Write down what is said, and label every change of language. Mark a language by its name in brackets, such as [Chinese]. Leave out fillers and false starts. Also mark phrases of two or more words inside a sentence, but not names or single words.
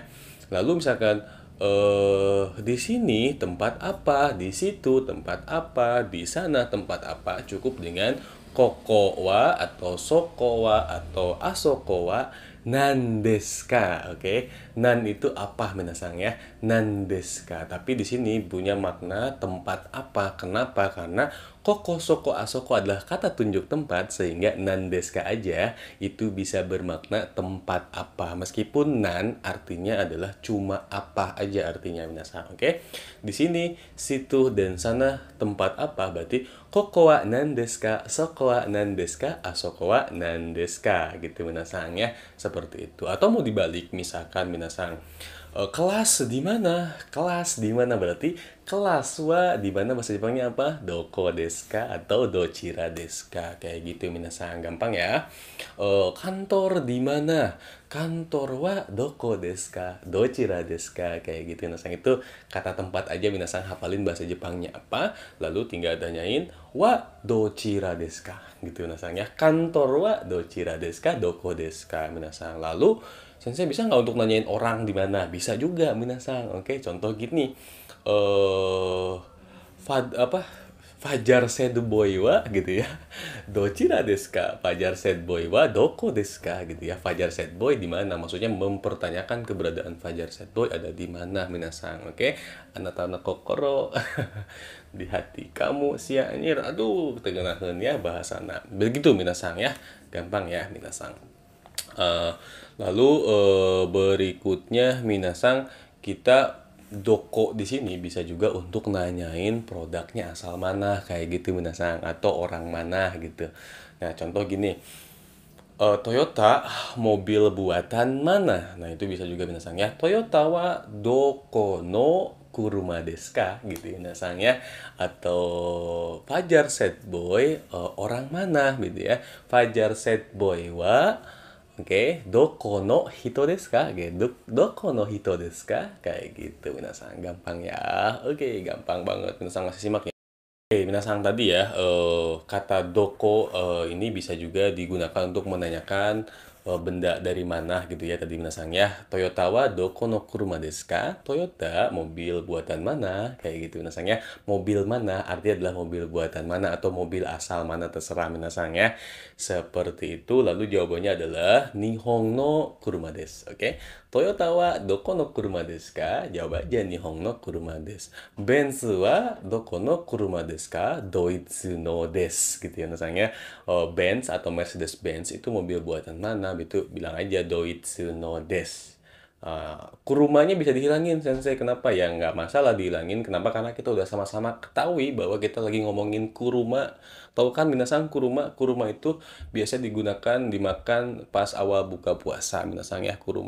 [Indonesian] Lalu misalkan di sini tempat apa, di situ tempat apa, di sana tempat apa, cukup dengan [Japanese] ここは [Indonesian] atau [Japanese] そこは [Indonesian] atau [Japanese] あそこは何ですか. [Indonesian] Oke. Nan itu apa minasan ya? [Japanese] 何ですか. [Indonesian] Tapi di sini punya makna tempat apa. Kenapa? Karena [Japanese] ここ、そこ、あそこ [Indonesian] adalah kata tunjuk tempat, sehingga [Japanese] 何ですか [Indonesian] aja itu bisa bermakna tempat apa. Meskipun nan artinya adalah cuma apa aja artinya minasan. Oke. Di sini, situ, dan sana tempat apa, berarti [Japanese] ここは何ですか、そこは何ですか、あそこは何ですか, [Indonesian] gitu minasan ya. Seperti itu. Atau mau dibalik, misalkan minasan kelas di mana? Kelas di mana, berarti kelas wa di mana bahasa Jepangnya apa? [Japanese] どこですか atau どちらですか, [Indonesian] kayak gitu minasan, gampang ya. [Japanese] Kantor di mana? Kantor はどこですか? どちらですか, [Indonesian] kayak gitu minasan. Itu kata tempat aja minasan, hafalin bahasa Jepangnya apa, lalu tinggal tanyain [Japanese] はどちらですか, [Indonesian] gitu minasan ya. Kantor wa dochira desu ka, doko desu ka minasan. Lalu Sensei bisa nggak untuk nanyain orang di mana? Bisa juga minasan. Oke, contoh gini. Eh apa? Fajar said boy wa gitu ya. [Japanese] どちらですか? [Indonesian] Fajar said boy [Japanese] はどこですか [Indonesian] gitu ya. Fajar said boy di mana? Maksudnya mempertanyakan keberadaan Fajar said boy ada di mana minasan. Oke. [Japanese] あなたの心. [Indonesian] Di hati kamu si anjir. [Sundanese] Aduh, tegenakeun ya bahasana. [Indonesian] Begitu minasan ya. Gampang ya minasan. Eh, lalu berikutnya minasang, kita doko di sini bisa juga untuk nanyain produknya asal mana, kayak gitu minasang, atau orang mana gitu. Nah, contoh gini. Toyota mobil buatan mana? Nah, itu bisa juga minasang ya. [Japanese] Toyota はどこの車ですか [Indonesian] gitu ya minasang ya. Atau Fajar Set Boy orang mana gitu ya. Fajar Set Boy wa oke, [Japanese] どこの人ですか? Oke, どこの人ですか? [Indonesian] Kayak gitu, minasang. Gampang ya. Oke, gampang banget. Minasang masih simak ya. Oke, minasang tadi ya, kata doko ini bisa juga digunakan untuk menanyakan benda dari mana gitu ya tadi minasang ya. [Japanese] Toyota はどこの車ですか? [Indonesian] Toyota mobil buatan mana? Kayak gitu minasang ya. Mobil mana artinya adalah mobil buatan mana atau mobil asal mana, terserah minasang ya. Seperti itu. Lalu jawabannya adalah [Japanese] 日本の車です. [Indonesian] Oke. [Japanese] Toyota はどこの車ですか? [Indonesian] Jawab aja [Japanese] 日本の車です. Benz はどこの車ですか? ドイツのです [Indonesian] gitu ya misalnya. Benz atau Mercedes-Benz itu mobil buatan mana? Itu bilang aja [Japanese] ドイツのです. [Indonesian] Kurumanya bisa dihilangin sensei, kenapa ya? Nggak masalah dihilangin, kenapa? Karena kita udah sama-sama ketahui bahwa kita lagi ngomongin kuruma. Tahu kan minasang, kuruma itu biasa digunakan dimakan pas awal buka puasa minasang ya, kuruma.